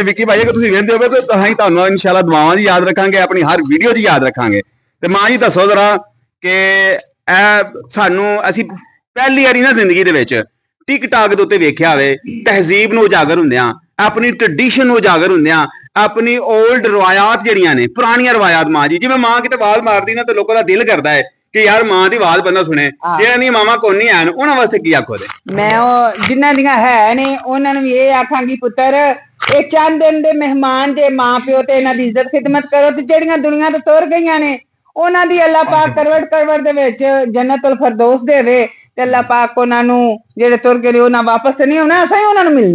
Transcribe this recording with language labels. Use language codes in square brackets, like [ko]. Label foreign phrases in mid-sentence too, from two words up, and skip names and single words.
[pa] ਵਿੱਕੀ ਭਾਈ ਅਗਰ ਤੁਸੀਂ ਕਹਿੰਦੇ ਹੋਵੇ ਤਾਂ ਅਸੀਂ ਤੁਹਾਨੂੰ ਇਨਸ਼ਾਅੱਲਾ ਦੁਆਵਾਂ ਦੀ ਯਾਦ ਰੱਖਾਂਗੇ, ਆਪਣੀ ਹਰ ਵੀਡੀਓ ਦੀ ਯਾਦ ਰੱਖਾਂਗੇ। ਤੇ ਮਾਂ ਜੀ ਦੱਸੋ ਜ਼ਰਾ ਕਿ ਇਹ ਸਾਨੂੰ ਅਸੀਂ ਪਹਿਲੀ ਵਾਰੀ ਨਾ ਜ਼ਿੰਦਗੀ ਦੇ ਵਿੱਚ ਟਿਕਟਾਕ ਦੇ ਉੱਤੇ ਵੇਖਿਆ ਹੋਵੇ, ਤਹਿਜ਼ੀਬ ਨੂੰ ਉਜਾਗਰ ਹੁੰਦਿਆਂ, ਆਪਣੀ ਟ੍ਰੈਡੀਸ਼ਨ ਨੂੰ ਉਜਾਗਰ ਹੁੰਦਿਆਂ, ਆਪਣੀ ਓਲਡ ਰਵਾਇਆਤ ਜੜੀਆਂ ਨੇ, ਪੁਰਾਣੀਆਂ ਰਵਾਇਆਤ। ਮਾਂ ਜੀ ਜਿਵੇਂ ਮਾਂ ਕਿਤੇ ਵਾਲ ਮਾਰਦੀ ਨਾ [ur] تو لوگوں کا دل کرتا ہے [pa] ਕਿ ਯਾਰ ਮਾਂ ਦੀ ਆਵਾਜ਼ ਬੰਦਾ ਸੁਣੇ, ਜਿਹੜਾਂ ਦੀਆਂ ਮਾਵਾਂ ਕੋਈ ਨਹੀਂ ਆਣ ਉਹਨਾਂ ਵਾਸਤੇ ਕੀ ਆਖੋ? ਮੈਂ ਉਹ ਜਿਨ੍ਹਾਂ ਦੀਆਂ ਹੈ ਨੇ ਉਹਨਾਂ ਨੂੰ ਵੀ ਇਹ ਆਖਾਂਗੀ, ਪੁੱਤਰ ਇਹ ਚੰਦ ਦਿਨ ਦੇ ਮਹਿਮਾਨ ਜੇ, ਮਾਂ ਪਿਓ ਤੇ ਇਹਨਾਂ ਦੀ ਇੱਜ਼ਤ ਖਿਦਮਤ ਕਰੋ, ਤੇ ਜਿਹੜੀਆਂ ਦੁਨੀਆ ਤੋਂ ਤੁਰ ਗਈਆਂ ਨੇ ਉਹਨਾਂ ਦੀ ਅੱਲਾਹ ਪਾਕ ਕਰਵਟ ਦੇ ਵਿੱਚ ਜੰਨਤੁਲ ਫਿਰਦੌਸ ਦੇਵੇ, ਤੇ ਅੱਲਾਹ ਪਾਕ ਉਹਨਾਂ ਨੂੰ ਜਿਹੜੇ ਤੁਰ ਗਏ ਉਹਨਾਂ ਵਾਪਸ ਨਹੀਂ ਆਉਣਾ, ਅਸੀਂ ਉਹਨਾਂ ਨੂੰ ਮਿਲਣਾ।